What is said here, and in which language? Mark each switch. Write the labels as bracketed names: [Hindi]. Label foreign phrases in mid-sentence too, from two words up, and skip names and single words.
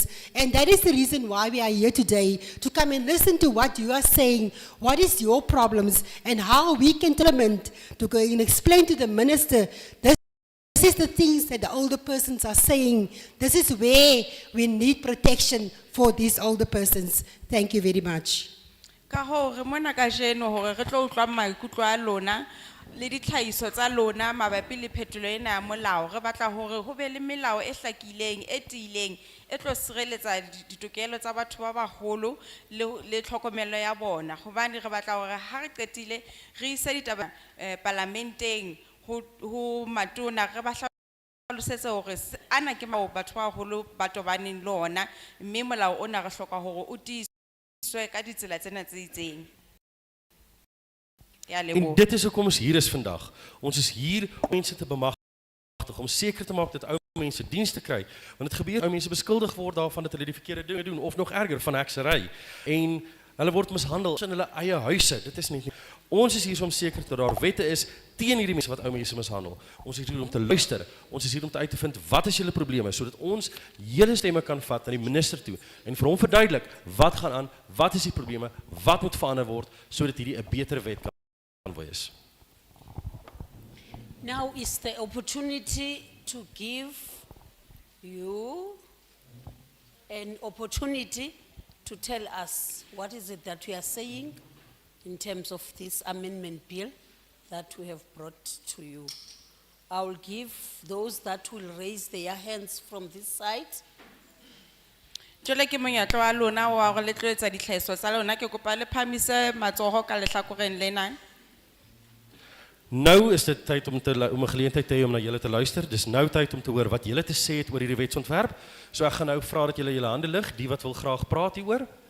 [English] And that is the reason why we are here today, to come and listen to what you are saying, what is your problems, and how we can implement, to go and explain to the minister, this is the things that the older persons are saying. This is where we need protection for these older persons. Thank you very much. [Southern Sotho] Ka ho re mona ka jeno hore re tlo utlwa maikutlo a lona le ditlhaiso tsa lona mabapi le phetolo ena ya molao re batla hore ho be le melao e hlakileng e tiileng e tlo sireletsa ditokelo tsa batho ba baholo le tlhokomelo ya bona hobane re batla hore ha re qetile re ise ditaba parlamenteng ho matona re ba hlalosetse hore ana ke batho ba baholo ba tobaneng le ona mme molao ona re hloka hore o tiiswe ka ditsela tsena tse itseng. [Afrikaans] En dit is hoekom ons hier is vandag. Ons is hier om mense te bemagtig, om seker te maak dat ou mense diens te kry. Want dit gebeur ou mense beskuldig word daarvan dat hulle die verkeerde dinge doen of nog erger van heksery. En hulle word mishandel in hulle eie huise. Dit is nie. Ons is hier om seker dat daar wette is teen hierdie mense wat ou mense mishandel. Ons is hier om te luister. Ons is hier om uit te vind wat is julle probleme sodat ons julle stemme kan vat na die minister toe en vir hom verduidelik wat gaan aan, wat is die probleme, wat moet verander word sodat hierdie 'n beter wet kan wees. [English] Now is the opportunity to give you an opportunity to tell us what is it that we are saying in terms of this amendment bill that we have brought to you. I will give those that will raise their hands from this side. [Southern Sotho] Jole ke monyetla wa lona wa go letletsa ditlhaiso tsa lona ke kopa le phamise matsogo ka lehlakoreng lena. [Afrikaans] Nou is dit tyd om 'n geleentheid te hê om na julle te luister. Dis nou tyd om te hoor wat julle te sê het oor hierdie wetsontwerp. So ek gaan nou vra dat julle julle hande lig, die wat wil graag praat hieroor.